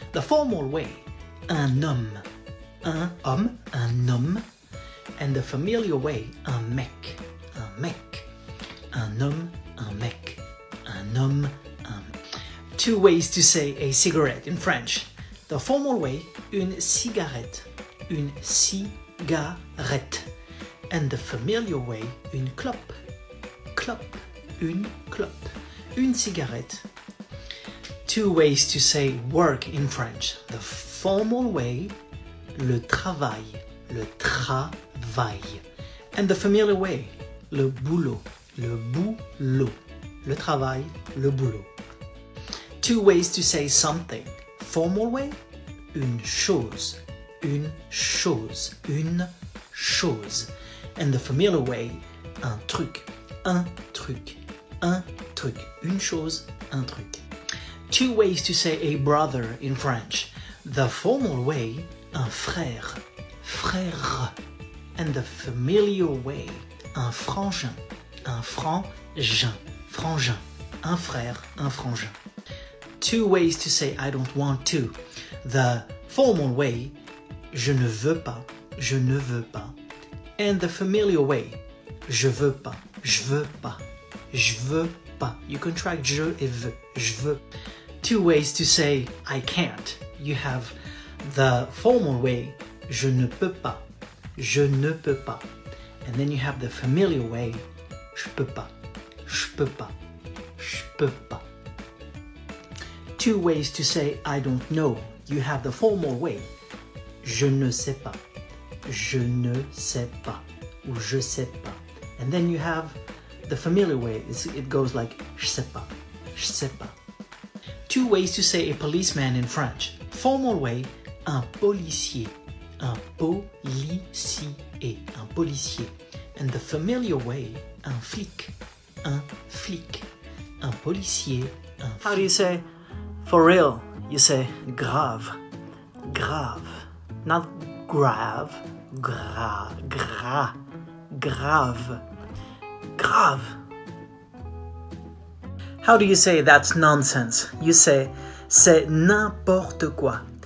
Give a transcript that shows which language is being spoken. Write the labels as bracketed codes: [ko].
[en] The formal way, [fr] un homme. Un homme, un homme. [en] And the familiar way, [fr] un mec. Un mec. Un homme, un mec. Un homme, un mec. [en] Two ways to say a cigarette in French. The formal way, [fr] une cigarette. Une cigarette. [en] And the familiar way, [fr] une clope. Clope. Une clope. Une cigarette. [en] Two ways to say work in French. The formal way, [fr] le travail. Le travail. [en] And the familiar way, [fr] le boulot. Le boulot. Le travail, le boulot. [en] Two ways to say something. Formal way, [fr] une chose. une chose, une chose. And the familiar way, un truc, un truc, un truc. Une chose, un truc. [en] Two ways to say a brother in French. The formal way, [fr] un frère, frère. [en] And the familiar way, [fr] un frangin, un frangin, frangin. Un frère, un frangin. [en] Two ways to say I don't want to. The formal way, [fr] je ne veux pas, je ne veux pas. [en] And the familiar way, [fr] je veux pas, je veux pas, je veux pas. [en] You contract [fr] je et veux, je veux. [en] Two ways to say I can't. You have the formal way, [fr] je ne peux pas, je ne peux pas. [en] And then you have the familiar way, [fr] je peux pas, je peux pas, je peux pas. [en] Two ways to say I don't know. You have the formal way, [fr] je ne sais pas, je ne sais pas, ou je sais pas. [en] And then you have the familiar way, it goes like [fr] je sais pas, je sais pas. [en] Two ways to say a policeman in French. Formal way, [fr] un policier, un policier, un policier. [en] And the familiar way, [fr] un flic, un flic, un policier, un flic. [en] How do you say for real? You say [fr] grave, grave, [en] not [fr] grave, grave, grave. [en] How do you say that's nonsense? You say [fr] c'est n'importe quoi.